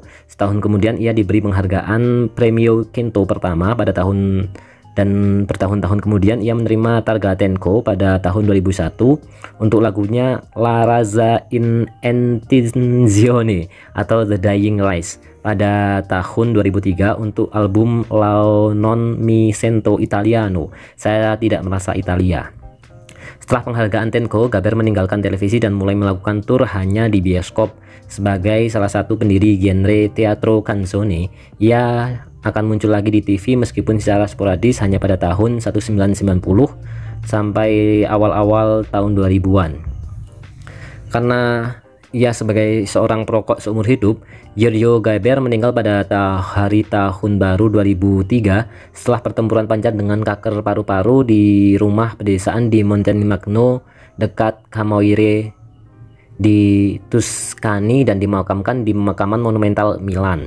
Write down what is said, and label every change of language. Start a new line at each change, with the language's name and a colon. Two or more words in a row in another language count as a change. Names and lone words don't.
Indonesian: Setahun kemudian ia diberi penghargaan Premio Quinto pertama pada tahun, dan bertahun-tahun kemudian ia menerima Targa Tenco pada tahun 2001 untuk lagunya La Razza in Intenzione atau The Dying Rise. Pada tahun 2003 untuk album La Non Mi Sento Italiano, Saya Tidak Merasa Italia. Setelah penghargaan Tenco, Gaber meninggalkan televisi dan mulai melakukan tur hanya di bioskop. Sebagai salah satu pendiri genre
Italian: teatro canzone,
Indonesian: ia akan muncul lagi di TV meskipun secara sporadis hanya pada tahun 1990 sampai awal-awal tahun 2000-an. Karena ia sebagai seorang perokok seumur hidup, Giorgio Gaber meninggal pada hari tahun baru 2003 setelah pertempuran panjang dengan kanker paru-paru di rumah pedesaan di Montemagno dekat Camaiore di Tuscany, dan dimakamkan di pemakaman monumental Milan.